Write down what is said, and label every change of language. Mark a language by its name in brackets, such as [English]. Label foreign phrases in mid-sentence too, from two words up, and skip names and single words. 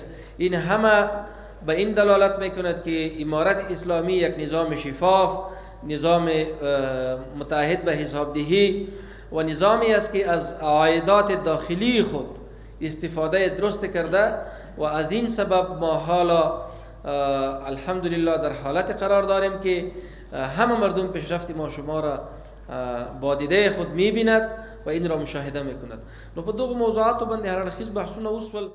[Persian] این همه به این دلالت میکند که امارت اسلامی یک نظام شفاف، نظام متعهد به حسابدهی و نظامی است که از عایدات داخلی خود استفاده درست کرده و از این سبب ما حالا الحمدلله در حالت قرار داریم که همه مردم پیشرفت ما شما را با دیده خود میبیند و این را مشاهده میکند. [Pashto] نو په دغه موضوعاتو باندې هر اړخیز بحثونه وسول.